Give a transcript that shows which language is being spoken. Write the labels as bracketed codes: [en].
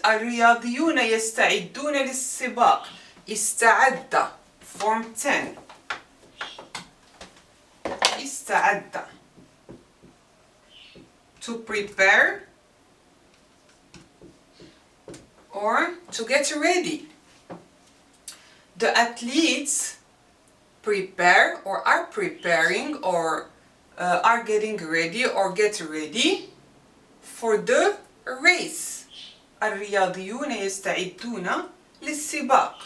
[ar] الرياضيون يستعدون للسباق. [en] استعد, form 10. استعد, to prepare or to get ready. The athletes prepare or are preparing or are getting ready or get ready for the race. [ar] الرياضيون يستعدون للسباق.